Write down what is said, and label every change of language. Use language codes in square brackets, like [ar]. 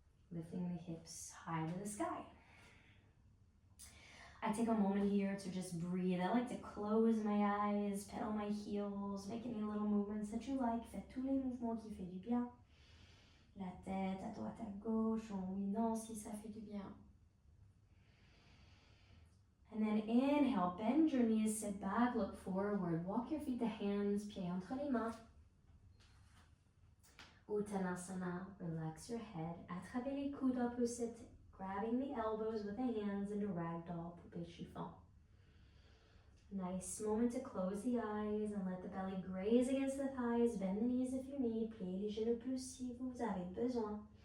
[en] Lifting the hips high to the sky. I take a moment here to just breathe. I like to close my eyes, pedal my heels, make any little movements that you like. [fr] Faites tous les mouvements qui fait du bien. La tête à droite à gauche, en oui, non, si ça fait du bien. [en] And then inhale, bend your knees, sit back, look forward. Walk your feet to hands, [fr] pieds entre les mains. [en] Uttanasana, relax your head. [fr] Attrapez les coudes opposite, [en] grabbing the elbows with the hands into ragdoll, [fr] poupée chiffon. [en] Nice moment to close the eyes and let the belly graze against the thighs. Bend the knees if you need. [fr] Pliez les genoux plus si vous avez besoin.